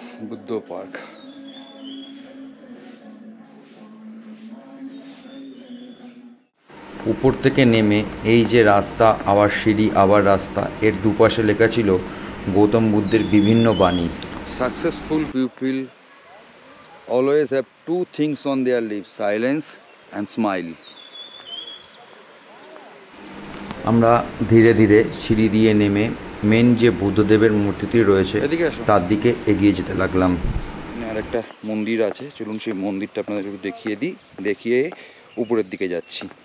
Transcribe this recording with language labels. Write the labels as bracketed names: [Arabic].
[Bangla] Buddha park. উপর থেকে নেমে এই যে রাস্তা, আবার সিঁড়ি, আবার রাস্তা, এর দুপাশে লেখা ছিল গৌতম বুদ্ধের বিভিন্ন বাণী। [English] Successful people always have two things on their lips, silence and smile. [Bangla] আমরা ধীরে ধীরে সিঁড়ি দিয়ে নেমে মেন যে বুদ্ধদেবের মূর্তিটি রয়েছে এদিকে আসো। তার দিকে এগিয়ে যেতে লাগলাম। আর একটা মন্দির আছে, চলুন সেই মন্দিরটা আপনাদের একটু দেখিয়ে উপরের দিকে যাচ্ছি।